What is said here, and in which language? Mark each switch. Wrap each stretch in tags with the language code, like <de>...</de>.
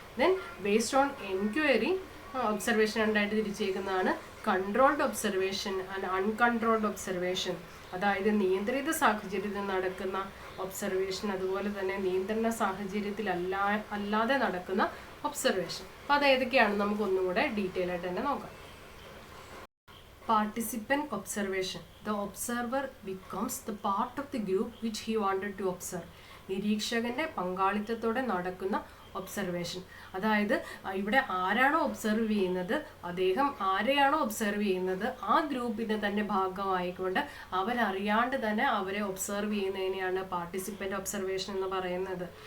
<ml>Then based on enquiry observation രണ്ടായിട്ട് തിരിച്ചേക്കുന്നതാണ് controlled observation and uncontrolled observation. അതായത് നിയന്ത്രിത സാഹചര്യത്തിൽ നടക്കുന്ന ഒബ്സർവേഷൻ, അതുപോലെ തന്നെ നിയന്ത്രണ സാഹചര്യത്തിൽ അല്ലാതെ നടക്കുന്ന ഒബ്സർവേഷൻ. അപ്പോൾ അത് ഏതൊക്കെയാണെന്ന് നമുക്ക് ഒന്നുകൂടെ ഡീറ്റെയിൽ ആയിട്ട് തന്നെ നോക്കാം.</ml> <en>Participant observation. The observer becomes the part of the group which he wanted to observe.</en> <ml>നിരീക്ഷകന്റെ പങ്കാളിത്തത്തോടെ നടക്കുന്ന ഒബ്സർവേഷൻ. അതായത് ഇവിടെ ആരാണോ ഒബ്സർവ് ചെയ്യുന്നത്, അദ്ദേഹം ആരെയാണോ ഒബ്സർവ് ചെയ്യുന്നത് ആ ഗ്രൂപ്പിൻ്റെ തന്നെ ഭാഗമായിക്കൊണ്ട് അവരറിയാണ്ട് തന്നെ അവരെ ഒബ്സർവ് ചെയ്യുന്നതിനെയാണ് പാർട്ടിസിപ്പൻ്റ് ഒബ്സർവേഷൻ എന്ന് പറയുന്നത്.</ml>